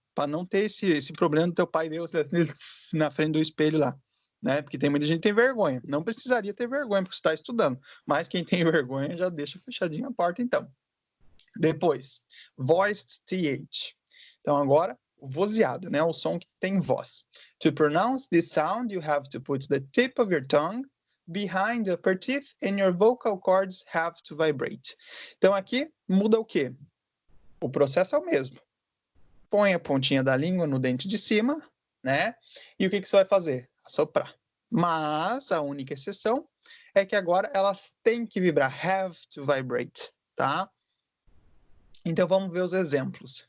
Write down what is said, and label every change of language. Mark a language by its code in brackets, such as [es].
[pt] Para não ter esse problema do teu pai ver você na frente do espelho lá, né? Porque tem muita gente que tem vergonha. Não precisaria ter vergonha, porque você está estudando. Mas quem tem vergonha já deixa fechadinha a porta, então. Depois, voiced TH. Então, agora, o vozeado, né? O som que tem voz. [en] To pronounce this sound, you have to put the tip of your tongue behind the upper teeth and your vocal cords have to vibrate. [pt] Então, aqui muda o quê? O processo é o mesmo. Põe a pontinha da língua no dente de cima, né? E o que você vai fazer? Assoprar. Mas a única exceção é que agora elas têm que vibrar. [en] Have to vibrate, [pt] tá? Então vamos ver os exemplos.